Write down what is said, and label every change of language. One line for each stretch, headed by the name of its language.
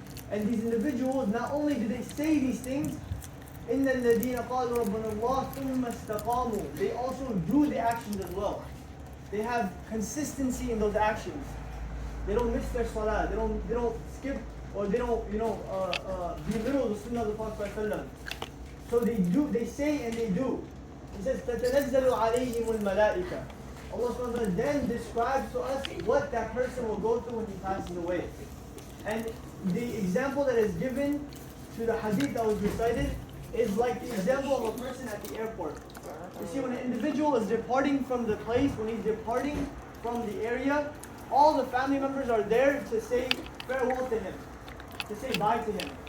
English: And these individuals, not only do they say these things,
Arabic: إِنَّ الَّذِينَ قَالُوا رَبُّنَا اللَّهِ ثُمَّ اسْتَقَامُوا,
English: they also do the actions as well. They have consistency in those actions. They don't miss their salah, they don't skip, or they don't belittle the sunnah of the Prophet ﷺ. So they say and they do. He says,
Arabic: تَتَنَزَّلُ عَلَيْهِمُ الْمَلَائِكَةِ.
English: Allah subhanahu wa ta'ala then describes to us what that person will go through when he passes away. And the example that is given to the hadith that was recited is like the example of a person at the airport. You see, when an individual is departing from the place, when he's departing from the area, all the family members are there to say farewell to him, to say bye to him.